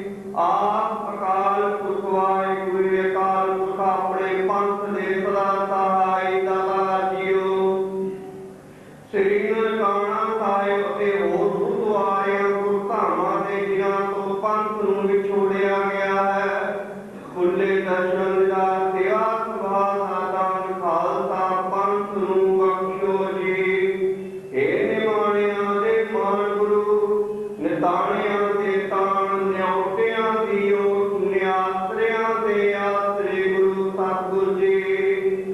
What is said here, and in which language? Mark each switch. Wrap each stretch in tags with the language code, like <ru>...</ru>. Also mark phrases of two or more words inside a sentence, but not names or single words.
<pa>ਆਪ ਅਕਾਲ ਪੁਰਖ ਵਾਹਿਗੁਰੂ ਅਕਾਲ ਪੁਰਖ ਆਪਣੇ ਪੰਥ ਦੇ ਸਦਾ ਸਹਾਇ ਦਾਤਾ ਜੀਓ। श्री ननकाना साहिब ਅਤੇ ਹੋਰ ਗੁਰਦੁਆਰਿਆਂ ਗੁਰਧਾਮਾਂ ਦੇ ਜਿਨ੍ਹਾਂ ਤੋਂ ਪੰਥ ਨੂੰ ਵਿਛੋੜਿਆ ਗਿਆ ਹੈ, ਖੁੱਲੇ ਦਰਸ਼ਨ ਦਾ ਸੇਵਾ ਸੁਭਾ ਸਾਧਾਨ ਖਾਲਸਾ ਪੰਥ ਨੂੰ ਬਖਸ਼ੋ ਜੀ। हे ਨਿਮਾਣਿਆਂ ਦੇ ਮਾਨ ਗੁਰੂ, ਨਿਤਾਣਿਆਂ ਦੇ ਤਾਣ, ਨਿਉਟਿਆਂ ਦੀ ਓਟ, ਨਿਆਸਰਿਆਂ ਦੇ ਆਸਰੇ ਗੁਰੂ ਸਤਿਗੁਰ ਜੀ।</pa>